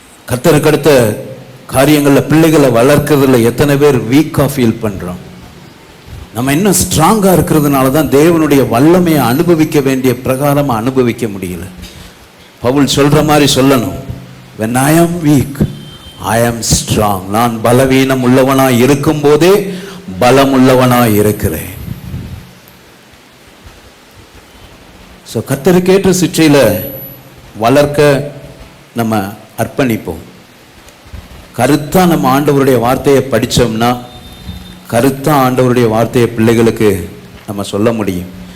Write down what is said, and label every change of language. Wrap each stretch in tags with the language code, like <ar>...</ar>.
<ta>கர்த்தருக்கு அடுத்த காரியங்களில் பிள்ளைகளை வளர்க்கறதுல எத்தனை பேர் வீக்காக ஃபீல் பண்ணுறோம்? நம்ம இன்னும் ஸ்ட்ராங்காக இருக்கிறதுனால தான் தேவனுடைய வல்லமையை அனுபவிக்க வேண்டிய பிரகாரமாக அனுபவிக்க முடியல. பவுல் சொல்கிற மாதிரி சொல்லணும்,</ta> <en>when I am weak I am strong.</en> <ta>நான் பலவீனம் உள்ளவனாய் இருக்கும் போதே பலம் உள்ளவனாய் இருக்கிறேன். ஸோ கர்த்தருக்கேற்ற சிற்றையில் வளர்க்க நம்ம அர்ப்பணிப்போம். கருத்தா நம்ம ஆண்டவருடைய வார்த்தையை படித்தோம்னா கருத்தா ஆண்டவருடைய வார்த்தையை பிள்ளைகளுக்கு நம்ம சொல்ல முடியும்.</ta>